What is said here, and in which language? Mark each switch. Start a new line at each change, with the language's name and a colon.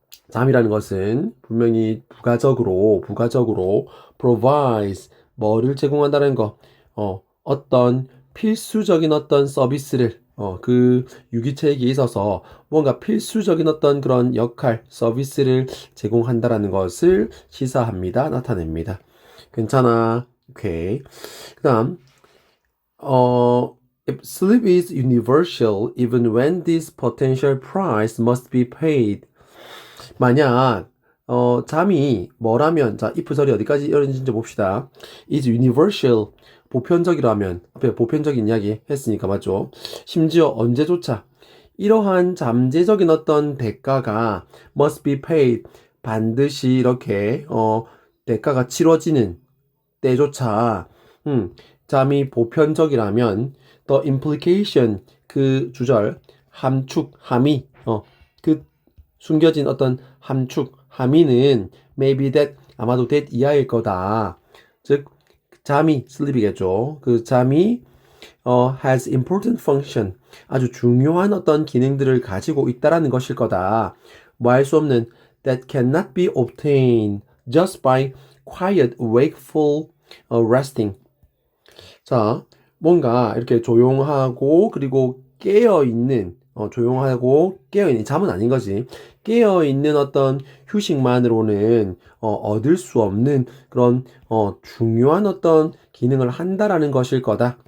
Korean: 잠이라는 것은 분명히 부가적으로
English: provides
Korean: 뭐를 제공한다는 거, 어떤 필수적인 어떤 서비스를 그 유기체에게 있어서 뭔가 필수적인 어떤 그런 역할, 서비스를 제공한다라는 것을 시사합니다. 나타냅니다. 괜찮아. 오케이. 그다음
English: if sleep is universal, even when this potential price must be paid.
Korean: 만약 잠이 뭐라면 자 if 절이 어디까지 이어진지 봅시다.
English: is universal
Korean: 보편적이라면 앞에 보편적인 이야기 했으니까 맞죠? 심지어 언제조차 이러한 잠재적인 어떤 대가가
English: must be paid
Korean: 반드시 이렇게 대가가 치러지는 때조차 잠이 보편적이라면
English: the implication
Korean: 그 주절 함축 함의 그 숨겨진 어떤 함축 함의는
English: maybe that
Korean: 아마도 that 이하일 거다. 즉 잠이 sleep이겠죠. 그 잠이
English: has important function
Korean: 아주 중요한 어떤 기능들을 가지고 있다라는 것일 거다. 뭐 할 수 없는
English: that cannot be obtained just by quiet wakeful resting.
Korean: 자, 뭔가 이렇게 조용하고 그리고 깨어있는 조용하고 깨어있는 잠은 아닌 거지. 깨어있는 어떤 휴식만으로는 얻을 수 없는 그런 중요한 어떤 기능을 한다라는 것일 거다.